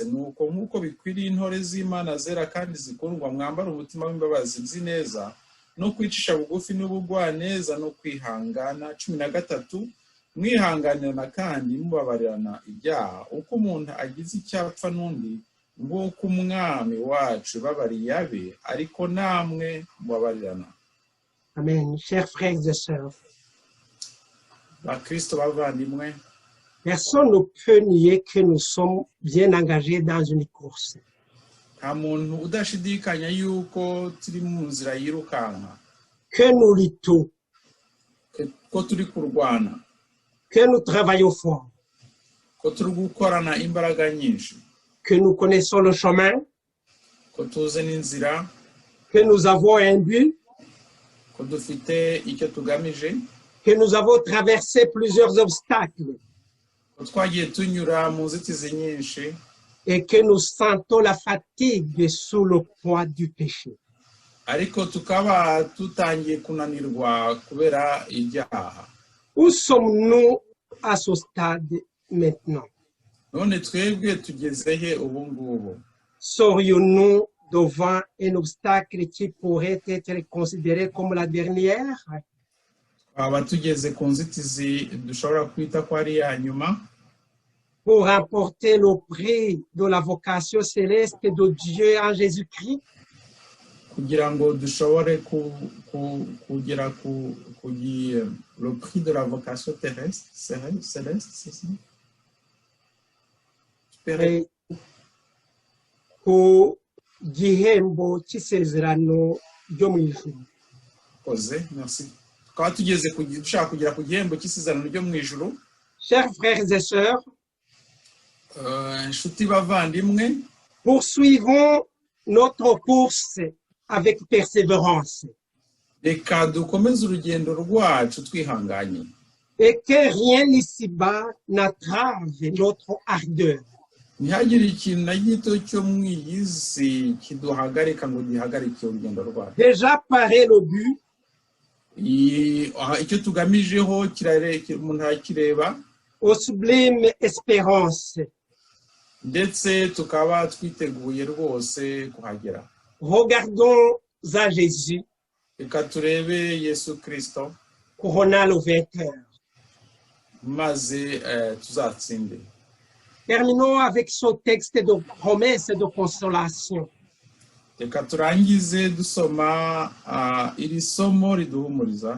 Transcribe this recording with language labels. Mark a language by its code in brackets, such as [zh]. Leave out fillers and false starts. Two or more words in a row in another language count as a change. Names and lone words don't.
[rw] Nuko nk'uko bikwiriye intore z'Imana zera kandi zikundwa, mwambara umutima w'imbabazi zineza no kwicisha bugufi n'ubugwaneza no kwihangana. 13 mwihanganirana kandi mubabarirana ibyaha, uko umuntu agize icyapfa n'undi, nguko umwami wacu babariye abe, ariko namwe mubabarirana. [fr] Amen. Chers frères et sœurs, [rw] Bakristo bavandimwe, [fr] personne ne peut nier que nous sommes bien engagés dans une course. [rw] nta muntu udashidikanya yuko turi mu nzira yirukanka, [fr] Que nous luttons, [rw] ko turi kurwana, [fr] que nous travaillons fort, [rw] ko turi gukorana imbaraga nyinshi, [fr] que nous connaissons le chemin, [rw] ko tuzi n'inzira, [fr] que nous avons un but, [rw] ko dufite icyo tugamije, [fr] que nous avons traversé plusieurs obstacles [rw] ko twagiye tunyura mu nzitizi nyinshi, [fr] et que nous sentons la fatigue sous le poids du péché. [rw] ariko tukaba tutangiye kunanirwa kubera ibyaha. [fr] Où sommes-nous à ce stade maintenant? [rw] None twebwe tugeze he ubu ngubu? [fr] Serions-nous devant un obstacle qui pourrait être considéré comme la dernière? [rw] Twaba tugeze ku nzitizi dushobora kwita ko ari iya nyuma, [fr] Pour remporter le prix de la vocation céleste de Dieu en Jésus-Christ? [rw] kugira ngo dushobore kugera [fr] le prix de la vocation terrestre, céleste, c'est ça? [rw] Et ku gihembo cy'isezerano ryo mu ijuru. Koze, merci. Tukaba tugeze dushaka kugera ku gihembo cy'isezerano ryo mu ijuru. [fr] Chers frères et sœurs, [rw] Inshuti bavandimwe, [fr] poursuivons notre course avec persévérance [rw] reka dukomeze urugendo rwacu twihanganye, [fr] et que rien ici-bas n'entrave notre ardeur. [rw] ntihagire ikintu na gito cyo mu iyi si kiduhagarika ngo gihagarike urugendo rwacu. [fr] Déjà paré le but, [rw] Icyo tugamijeho umuntu arakireba, [fr] aux sublimes espérances. [rw] ndetse tukaba twiteguye rwose kuhagera. [fr] Regardons à Jésus, [rw] Reka turebe Yesu Kristo [fr] couronnant le vainqueur. [rw] maze tuzatsinde. [fr] Terminons avec ce texte de promesse et de consolation. [rw] Reka turangize dusoma iri somo riduhumuriza